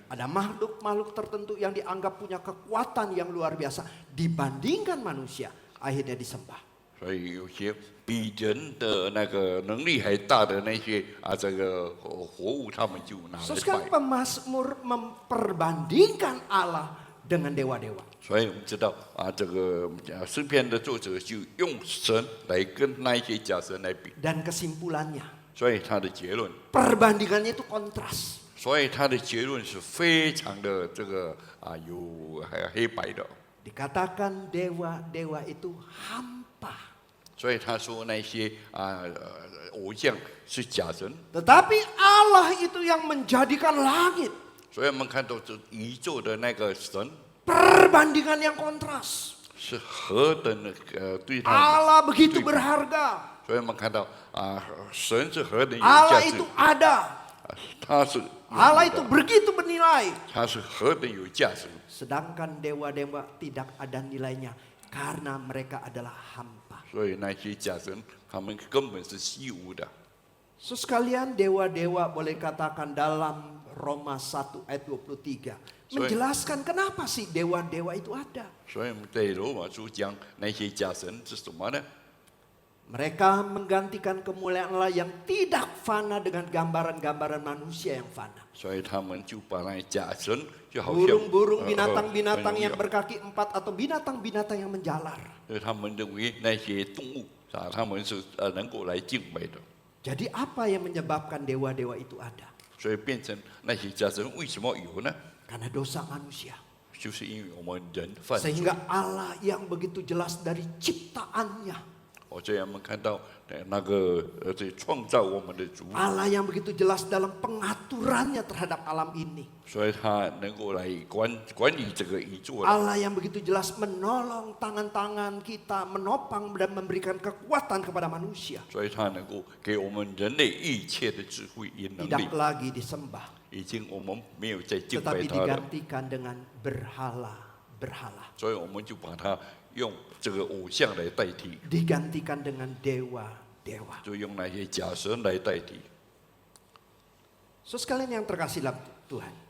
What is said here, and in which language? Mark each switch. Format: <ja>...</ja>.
<id>ada makhluk-makhluk tertentu yang dianggap punya kekuatan yang luar biasa dibandingkan manusia, akhirnya disembah.</id> <zh>所以有些比人的那个能力还大的那些这个活物，他们就拿</zh> <en>So</en> <zh>来</zh> <id>sekarang</id> <zh>拜。</zh> <id>pemazmur memperbandingkan Allah dengan dewa-dewa.</id> <zh>所以我们知道这个诗篇的作者就用神来跟那一些假神来比，</zh> <id>Dan kesimpulannya,</id> <zh>所以他的结论，</zh> <id>perbandingannya itu kontras.</id> <zh>所以他的结论是非常的这个有黑白的。</zh> <id>Dikatakan dewa-dewa itu hampa.</id> <zh>所以他说那些偶像是假神，</zh> <id>Tetapi Allah itu yang menjadikan langit.</id> <zh>所以我们看到这宇宙的那个神</zh> <id>Perbandingan yang kontras.</id> <zh>是何等的对他，</zh> <id>Allah begitu berharga.</id> <zh>所以我们看到神是何等有</zh> <id>Allah</id> <zh>价值</zh> <id>itu，ada.</id> <zh>他是</zh> <id>Allah itu begitu bernilai.</id> <zh>它是何等有价值。</zh> <id>Sedangkan dewa-dewa tidak ada nilainya karena mereka adalah hampa.</id> <zh>所以那些假神，他们根本是虚无的。</zh> <id>Sekalian dewa-dewa boleh katakan dalam Roma 1 ayat 23. Menjelaskan kenapa sih dewa-dewa itu ada.</id> <zh>所以我们在罗马书讲那些假神是什么呢？</zh> <id>Mereka menggantikan kemuliaan Allah yang tidak fana dengan gambaran-gambaran manusia yang fana.</id> <zh>所以他们就把那假神就好像</zh> <id>Burung-burung, binatang-binatang yang berkaki 4 atau binatang-binatang yang menjalar.</id> <zh>所以他们认为那些动物啊，他们是能够来敬拜的，</zh> <id>Jadi apa yang menyebabkan dewa-dewa itu ada?</id> <zh>所以变成那些假神为什么有呢？</zh> <id>Karena dosa manusia.</id> <zh>就是因为我们人犯罪。</zh> <id>Sehingga Allah yang begitu jelas dari ciptaannya.</id> <zh>这样我们看到那个这创造我们的主，</zh> <id>Allah yang begitu jelas dalam pengaturannya terhadap alam ini.</id> <zh>所以他能够来管理这个宇宙的。</zh> <id>Allah yang begitu jelas menolong tangan-tangan kita, menopang dan memberikan kekuatan kepada manusia.</id> <zh>所以他能够给我们人类一切的智慧与能力，</zh> <id>Tidak lagi disembah,</id> <zh>已经我们没有再敬拜</zh> <id>tetapi</id> <zh>他了，</zh> <id>digantikan dengan berhala-berhala.</id> <zh>所以我们就把它用这个偶像来代替，</zh> <id>Digantikan dengan dewa-dewa.</id> <zh>就用那些假神来代替。</zh> <id>So sekalian yang terkasih dalam Tuhan.</id>